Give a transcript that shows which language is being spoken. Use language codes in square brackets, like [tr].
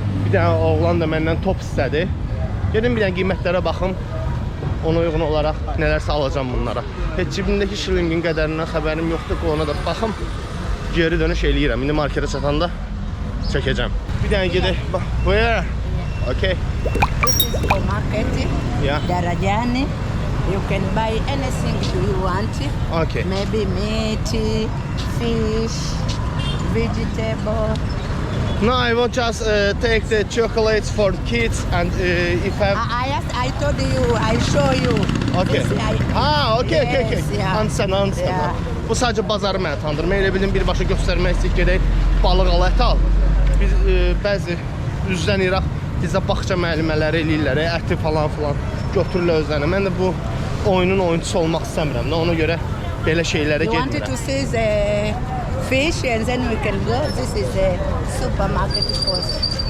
[az] Bir dənə oğlan da məndən top istədi. Gedim bir dənə qiymətlərə baxım, ona uyğun olaraq nələrsə alacam bunlara. Heç cibimdəki şilingin qədərindən xəbərim yoxdur ki, ona da baxım, geri dönüş eləyirəm. İndi markete çatanda çəkəcəm. Bir dənə gedək, bax, [en] where? Okay. This is for market. Yeah. Darajani. You can buy anything you want. Okay. Maybe meat, fish, vegetable. No, I will just take the chocolates for kids and if I... I told you, I show you. Okay. Okay. Yeah. Understand. Yeah. [az] Bu sadəcə bazarı mənə tanıdırım. Elə bildim birbaşa göstərmək istəyik, gedək balıq al, ət al. Biz bəzi üzdən İraq bizdə bağça müəllimələri eləyirlər, əti falan götürürlər özlərinə. Mən də bu oyunun oyuncusu olmaq istəmirəm. Ona görə belə şeylərə [en] You wanted [az] getmirəm. [en] to see the fish and then we can go. This is the supermarket first.